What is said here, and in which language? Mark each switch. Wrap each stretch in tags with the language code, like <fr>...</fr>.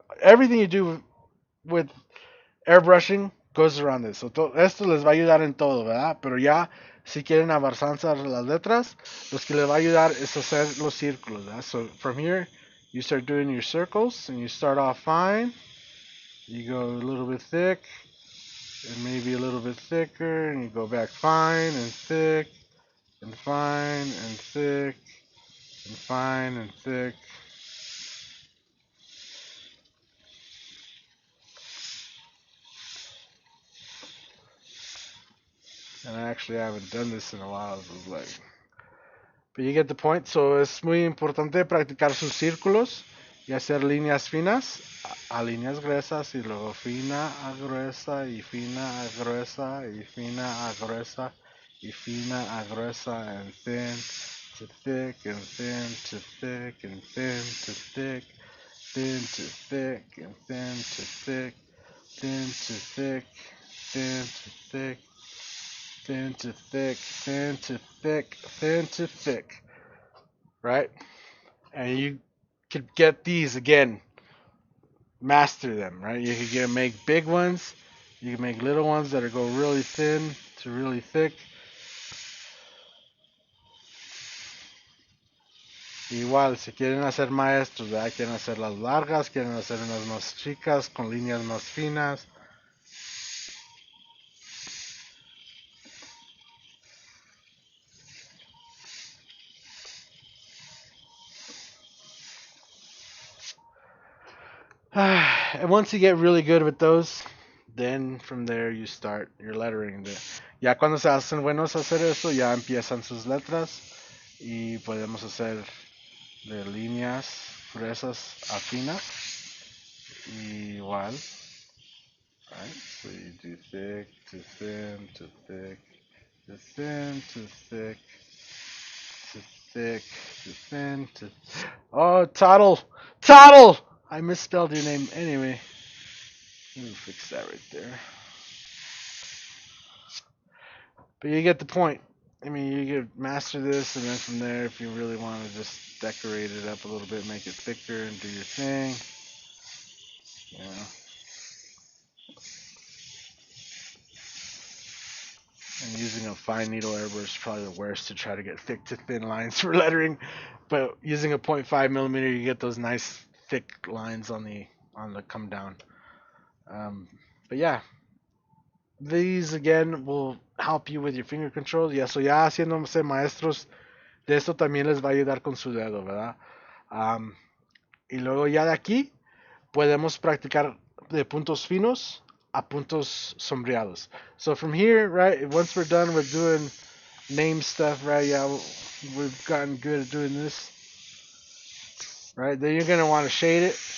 <en>Everything you do with airbrushing goes around this. So</en> <es>esto les va a ayudar en todo, ¿verdad? Pero ya, si quieren avanzar las letras, los que les va a ayudar es hacer los círculos, ¿verdad?</es> <en>So from here, you start doing your circles, and you start off fine. You go a little bit thick, and maybe a little bit thicker, and you go back fine and thick, and fine and thick, and fine and thick. And actually, I haven't done this in a while, so it's like. But you get the point.</en> <es>So es muy importante practicar sus círculos y hacer líneas finas a líneas gruesas y luego fina a gruesa y fina a gruesa y fina a gruesa y fina a gruesa</es> <en>and thin to thick</en> <es>and thin to thick and thin to thick, thin to thick and thin to thick,</es> <en>thin to thick, thin to thick, thin to thick, thin to thick, thin to thick, right? And you could get these again, master them, right? You could make big ones, you can make little ones that are go really thin to really thick.</en> <es>Igual, si quieren hacer maestros, ¿verdad? Quieren hacer las largas, quieren hacer unas más chicas con líneas más finas.</es> <en>And once you get really good with those, then from there you start your lettering.</en> <es>Ya cuando se hacen buenos a hacer eso, ya empiezan sus letras y podemos hacer de líneas gruesas a finas. Igual, right?</es> <en>So you do thick to thin to thick to thin to thick to thick to thin to. Oh, Toddle! Toddle! I misspelled your name anyway. Let me fix that right there. But you get the point. I mean, you could master this, and then from there, if you really want to just decorate it up a little bit, make it thicker, and do your thing. Yeah. And using a fine needle airbrush is probably the worst to try to get thick to thin lines for lettering. But using a 0.5 millimeter, you get those nice thick lines on the come down. But yeah, these again will help you with your finger control.</en> <es>Ya, so ya haciéndose maestros de esto también les va a ayudar con su dedo, ¿verdad? Y luego ya de aquí podemos practicar de puntos finos a puntos sombreados.</es> <en>So from here, right, once we're done with doing name stuff, right, yeah, we've gotten good at doing this, right, then you're going to want to shade it.</en>